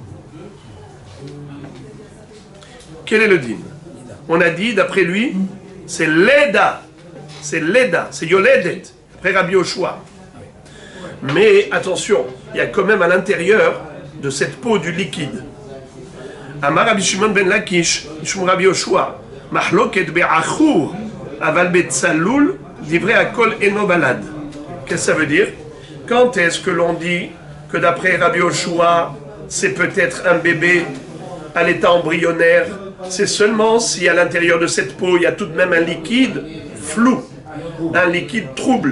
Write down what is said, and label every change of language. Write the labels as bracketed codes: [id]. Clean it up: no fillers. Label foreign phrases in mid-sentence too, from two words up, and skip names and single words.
[fr] Quel est le din? On a dit, d'après lui, c'est Leda, c'est Yoledet, après Rabbi Yoshua. Mais attention, il y a quand même à l'intérieur de cette peau du liquide. [he] אמר רבי שמעון בן לקיש משום רבי יהושע מחלוקת בעכור אבל בצלול דברי הכל אינו ולד. [fr] Qu'est-ce que ça veut dire? Quand est-ce que l'on dit que d'après Rabbi Yoshua, c'est peut-être un bébé à l'état embryonnaire? C'est seulement si à l'intérieur de cette peau, il y a tout de même un liquide flou, un liquide trouble.